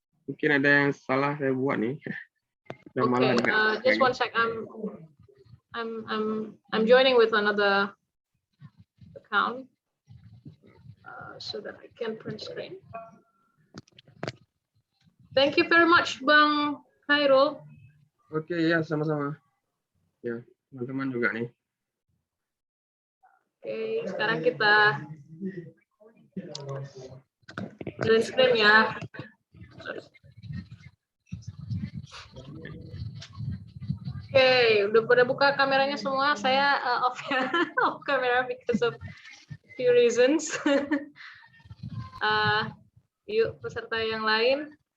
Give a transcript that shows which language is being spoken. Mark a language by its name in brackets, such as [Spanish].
[Indonesian] Mungkin ada yang salah saya buat nih. Dan malah [English] Okay, [Indonesian] ada- [English] just one sec. I'm joining with another account so that I can print screen. Thank you very much, Bang Khairul. [Indonesian] Oke, ya sama-sama. Ya, teman-teman juga nih. Oke, sekarang kita print screen ya. Oke, udah pada buka kameranya semua. Saya off ya, off kamera because of few reasons. Yuk peserta yang lain.